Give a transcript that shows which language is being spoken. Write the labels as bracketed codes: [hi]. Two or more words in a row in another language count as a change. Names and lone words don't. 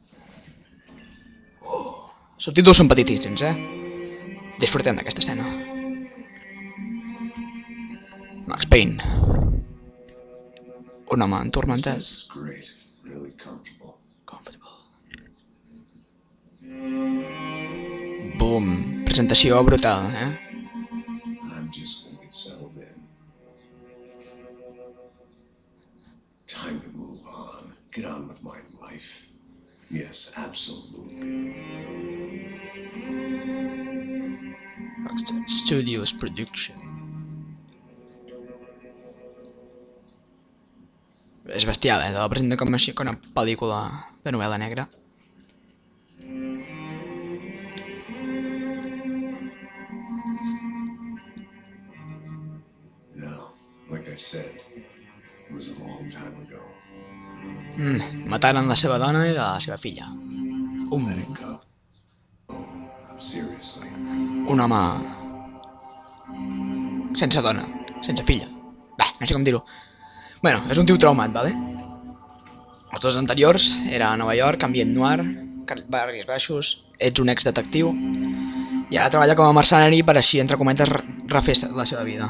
[ca] Subtítols són petitíssims, Disfrutem d'aquesta escena. Max Payne. Un home entormentat. Boom. Presentació brutal, [en] Time to move on. Get on with my life. Yes, absolutely. Rockstar Studios Production. [ca] És bestial, te la presenta com una pel·lícula de novel·la negra. [en] Now, like I said, it was a long time ago. [ca] Mataren la seva dona i la seva filla. [en] Seriously. [ca] Un home sense dona, sense filla. No sé com dir-ho. Bueno, és un tio traumat, vale? Els dos anteriors era a Nova York, ambient noir, barris baixos, ets un ex-detectiu i ara treballa com a mercenari per així, entre cometes, refer la seva vida.